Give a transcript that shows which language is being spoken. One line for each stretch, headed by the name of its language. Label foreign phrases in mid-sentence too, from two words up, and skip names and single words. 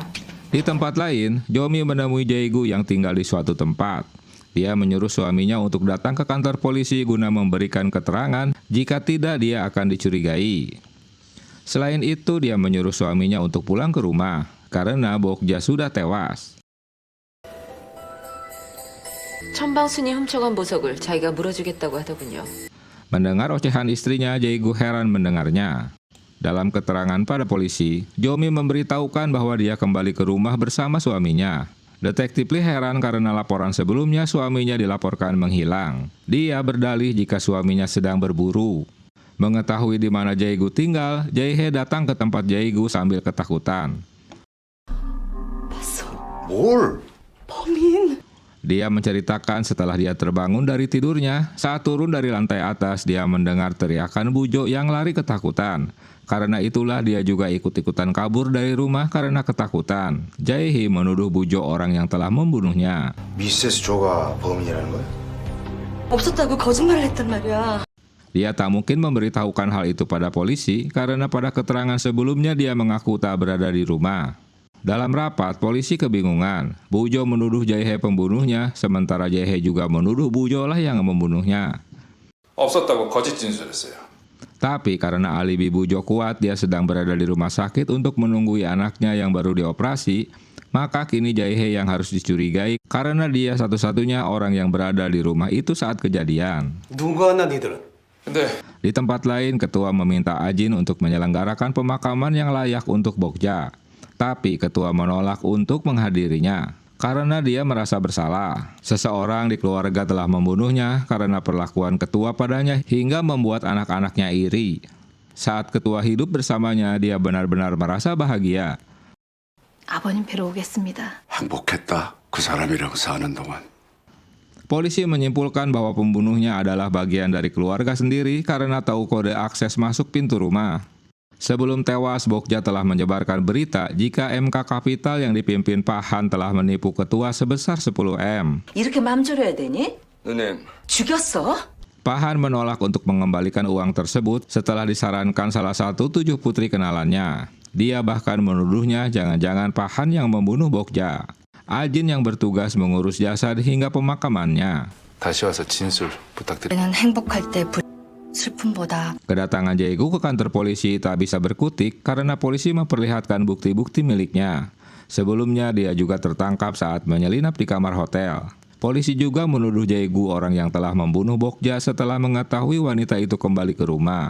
Indonesian: Di tempat lain, Jomi menemui Jae-gu yang tinggal di suatu tempat. Dia menyuruh suaminya untuk datang ke kantor polisi guna memberikan keterangan, jika tidak dia akan dicurigai. Selain itu, dia menyuruh suaminya untuk pulang ke rumah karena Bokja sudah tewas.
Korean: 천방순이 훔쳐간 보석을 자기가 물어주겠다고 하더군요.
Indonesian: Mendengar ocehan istrinya, Jae-gu heran mendengarnya. Dalam keterangan pada polisi, Jomi memberitahukan bahwa dia kembali ke rumah bersama suaminya. Detektif Lee heran karena laporan sebelumnya suaminya dilaporkan menghilang. Dia berdalih jika suaminya sedang berburu. Mengetahui di mana Jae-gu tinggal, Jae-hye datang ke tempat Jae-gu sambil ketakutan.
Korean: 뭘? 범인.
Indonesian: Dia menceritakan setelah dia terbangun dari tidurnya, saat turun dari lantai atas dia mendengar teriakan Bujo yang lari ketakutan. Karena itulah dia juga ikut-ikutan kabur dari rumah karena ketakutan. Jae-hye menuduh Bujo orang yang telah membunuhnya.
Korean: 미세스 조가 범인이라는 거야? 없었다고 거짓말을 했단 말이야.
Indonesian: Dia tak mungkin memberitahukan hal itu pada polisi karena pada keterangan sebelumnya dia mengaku tak berada di rumah. Dalam rapat, polisi kebingungan. Bujo menuduh Jae-hye pembunuhnya, sementara Jae-hye juga menuduh Bujo lah yang membunuhnya.
Korean: 없었다고 거짓 진술했어요.
Indonesian: Tapi karena alibi Bujo kuat, dia sedang berada di rumah sakit untuk menunggui anaknya yang baru dioperasi, maka kini Jae-hye yang harus dicurigai karena dia satu-satunya orang yang berada di rumah itu saat kejadian.
Korean: 누가 하나 니들은? 근데
Indonesian: Di tempat lain, ketua meminta Ajin untuk menyelenggarakan pemakaman yang layak untuk Bokja. Tapi ketua menolak untuk menghadirinya karena dia merasa bersalah. Seseorang di keluarga telah membunuhnya karena perlakuan ketua padanya hingga membuat anak-anaknya iri. Saat ketua hidup bersamanya, dia benar-benar merasa bahagia.
Korean: 아버님 뵈러 오겠습니다. 행복했다. 그 사람이랑 사는 동안.
Indonesian: Polisi menyimpulkan bahwa pembunuhnya adalah bagian dari keluarga sendiri karena tahu kode akses masuk pintu rumah. Sebelum tewas, Bokja telah menyebarkan berita jika MK Kapital yang dipimpin Pak Han telah menipu ketua sebesar 10M.
Korean: 이렇게 마음 졸여야 되니? 누님, 죽였어?
Indonesian: Pak Han menolak untuk mengembalikan uang tersebut setelah disarankan salah satu 7 putri kenalannya. Dia bahkan menuduhnya jangan-jangan Pak Han yang membunuh Bokja. Ajin yang bertugas mengurus jasad hingga pemakamannya.
Korean: 다시 와서 진술 부탁드립니다. 우리는 행복할 때 슬픔보다
Indonesian: Kedatangan Jae-gu ke kantor polisi tak bisa berkutik karena polisi memperlihatkan bukti-bukti miliknya. Sebelumnya dia juga tertangkap saat menyelinap di kamar hotel. Polisi juga menuduh Jae-gu orang yang telah membunuh Bokja setelah mengetahui wanita itu kembali ke rumah.